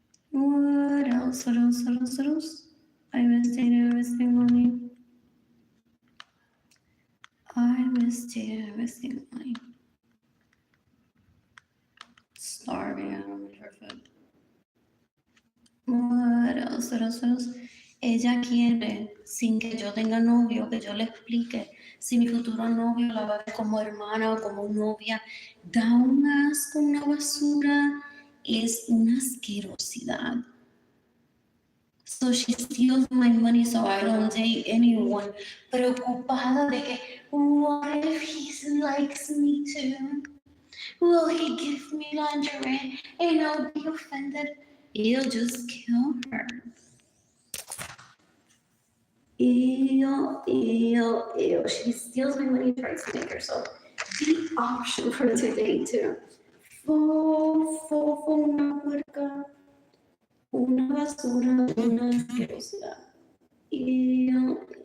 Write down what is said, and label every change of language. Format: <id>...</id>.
<en>What else? I miss dating, I miss money. I miss dating, I miss money. Starving, I don't need for food. What else?</en> <es>Ella quiere, sin que yo tenga novio, que yo le explique si mi futuro novio la va a ver como hermana o como novia. Da un asco, una basura. Es una asquerosidad.</es> <en>So she steals my money so I don't date anyone.</en> <es>Preocupada de que,</es> <en>what if he likes me too? Will he give me lingerie and I'll be offended? He'll just kill her. Ew. She steals my money, tries to make herself the option for today too.</en> <es>Una puerca. Una basura, una asquerosidad. Ew.</es>